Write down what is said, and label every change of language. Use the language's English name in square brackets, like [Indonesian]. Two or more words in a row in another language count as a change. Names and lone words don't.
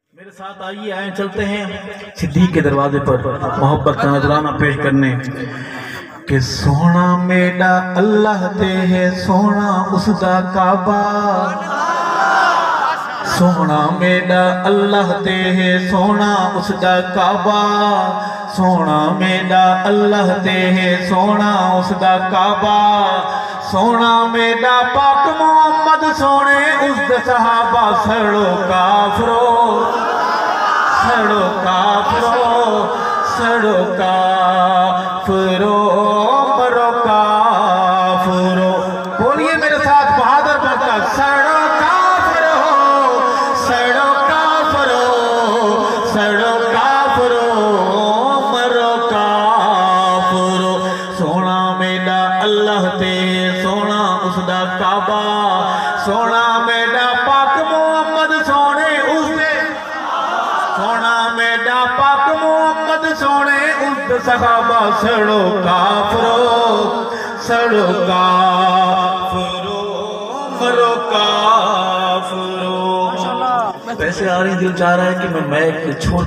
[Urdu] میرے ساتھ آئیے آئیں چلتے ہیں صدیق کے دروازے پر محبت کا نذرانہ پیش کرنے کہ [Punjabi] سونا میرا اللہ تے ہے سونا اس دا کعبہ سونا میرا اللہ تے ہے سونا اس دا کعبہ سونا میرا اللہ تے ہے سونا اس دا کعبہ سونا میرا پاک محمد سونے اس دے صحابہ سڑو کافرو سڑو کافرو سڑو کافرو مرو کافرو [Urdu] بولیے میرے ساتھ بہادر بنتا [Punjabi] سڑو کافرو سڑو کافرو سڑو کافرو مرو کافرو سونا میرا اللہ تے سونا اس دا کعبہ سونا میرا پاک محمد سونے اس دے سونا میرا پاک محمد سونے اس دے صحابہ سڑو کافرو سڑو کافرو مرو کافرو [Urdu] پیسے آ رہی دل چاہ رہا ہے کہ میں ایک چھوڑ